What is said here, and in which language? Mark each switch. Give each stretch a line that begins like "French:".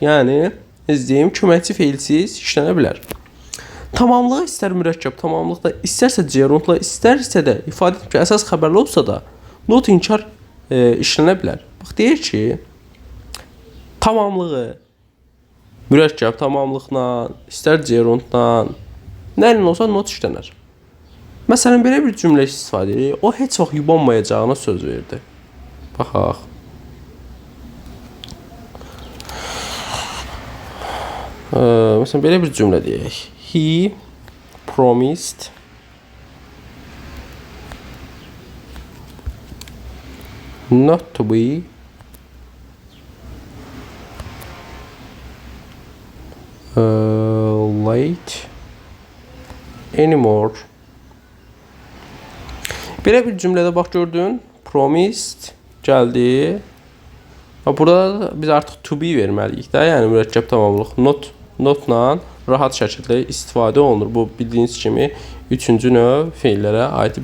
Azerbaijani: Yəni, deyim, köməkçi feilsiz işlənə bilər. Tamamlığı istər mürəkkəb tamamlıqda, istərsə cerundla, istərsə də ifadə edib ki, əsas xəbərli olsa da not inkar işlənə bilər. Bax, deyir ki, tamamlığı mürəkkəb tamamlıqla, istər cerundla, nə ilə olsa not işlənər. Məsələn, belə bir cümlə istifadə edir. O heç vaxt yubanmayacağına söz verdi. Baxaq. Məsələn, belə bir cümlə deyək.
English: He promised not to be late anymore.
Azerbaijani: Belə bir cümlədə bax gördün, promised gəldi. Burada biz artıq to be verməliyik də, yəni mürəkkəb tamamlıq notla rahat şəkildə istifadə olunur. Bu bildiyiniz kimi üçüncü növ feillərə aid.